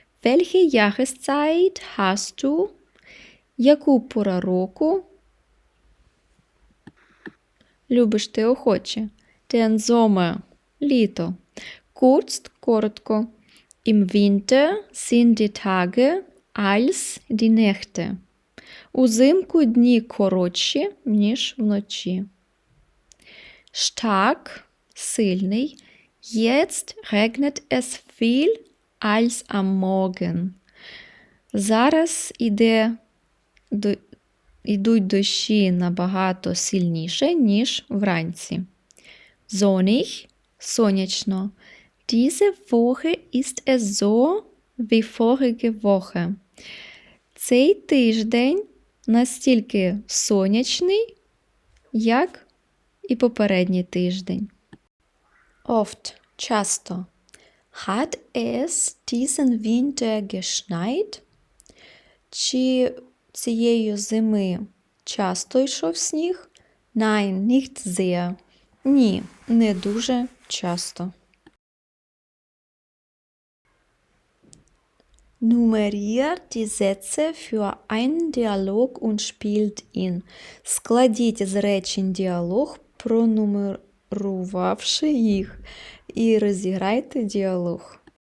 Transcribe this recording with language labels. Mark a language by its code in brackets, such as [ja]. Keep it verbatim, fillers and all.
[de] Welche Jahreszeit hast du? [uk] Яку пора року любиш ти охоче? [de] Den Sommer – літо. Kurz – коротко. Im Winter sind die Tage als die Nächte. [uk] Узимку дні коротші, ніж вночі. [de] Stark – сильний. Jetzt regnet es viel als am Morgen. [uk] Зараз іде, до, ідуть дощі набагато сильніше, ніж вранці. [de] Sonnig – сонячно. Diese Woche ist es so wie vorige Woche. [uk] Цей тиждень настільки сонячний, як і попередній тиждень. [de] Oft – часто. Hat es diesen Winter geschneit? [uk] Чи цієї зими часто йшов сніг? [de] Nein, nicht sehr. [uk] Ні, не дуже часто. [de] Nummeriert die Sätze für einen Dialog und spielt ihn. [uk] Складіть з речень діалог, пронумерувавши їх. І розіграйте діалог.